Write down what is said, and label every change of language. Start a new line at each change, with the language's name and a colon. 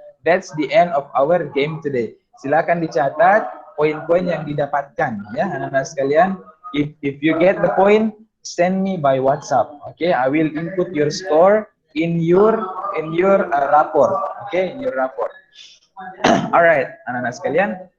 English: That's the end of our game today.
Indonesian: Silakan dicatat poin-poin yang didapatkan ya anak-anak sekalian.
English: If you get the point, send me by WhatsApp. Okay, I will input your score in your rapport. Okay, in your rapport.
Indonesian: Alright, anak-anak sekalian.